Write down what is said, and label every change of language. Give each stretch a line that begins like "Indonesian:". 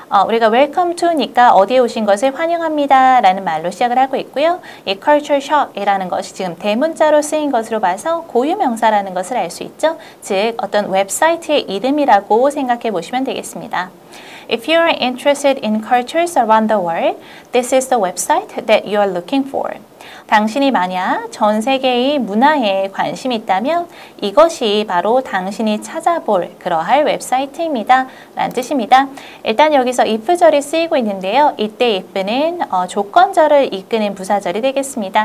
Korean: 우리가
English: welcome to
Korean: 니까 어디에 오신 것을 환영합니다 라는 말로 시작을 하고 있고요. 이 culture shock이라는 것이 지금 대문자로 쓰인 것으로 봐서 고유명사라는 것을 알 수 있죠. 즉 어떤 웹사이트의 이름이라고 생각해 보시면 되겠습니다.
English: If you are interested in cultures around the world, this is the website that you are looking for.
Korean: 당신이 만약 전 세계의 문화에 관심이 있다면 이것이 바로 당신이 찾아볼 그러할 웹사이트입니다. 라는 뜻입니다. 일단 여기서 if절이 쓰이고 있는데요. 이때 if는 조건절을 이끄는 부사절이 되겠습니다.